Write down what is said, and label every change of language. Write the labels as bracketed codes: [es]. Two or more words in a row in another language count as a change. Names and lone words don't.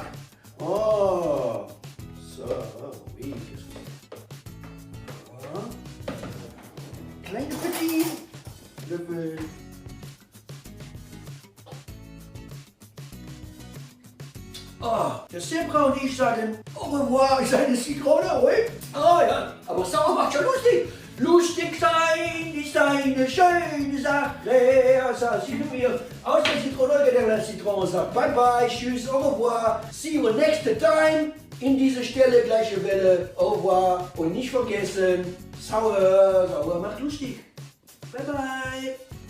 [de] Oh, so, wie ist es? Kleine Petit Löffel. Oh, der Zebra und ich sagen [fr] au revoir, [de] ich sage Zitrone, oui? Oh ja, aber sauer macht schon lustig. Lustig sein ist eine schöne Sache. Also, Sie mir aus der Zitrone, der Zitrone sagt [en] bye bye, [de] tschüss, [fr] au revoir, [en] see you next time. [de] In dieser Stelle gleiche Welle, [fr] au revoir [de] und nicht vergessen, sauer macht lustig. [en] Bye bye.